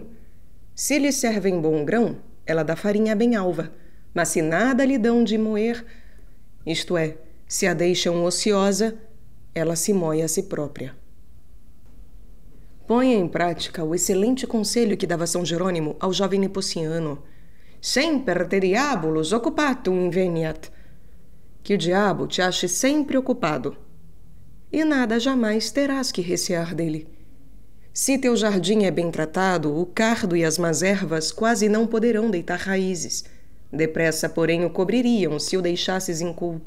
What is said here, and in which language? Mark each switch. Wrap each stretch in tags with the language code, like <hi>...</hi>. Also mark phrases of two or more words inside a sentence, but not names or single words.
<pt>Se lhe servem bom grão, ela dá farinha bem alva, mas se nada lhe dão de moer, isto é, se a deixam ociosa, ela se moe a si própria. Ponha em prática o excelente conselho que dava São Jerônimo ao jovem Nepociano.</pt> <la>Semper te diabolus occupatum inveniat.</la> <pt>Que o diabo te ache sempre ocupado. E nada jamais terás que recear dele. Se teu jardim é bem tratado, o cardo e as más ervas quase não poderão deitar raízes. Depressa, porém, o cobririam se o deixasses inculto.</pt>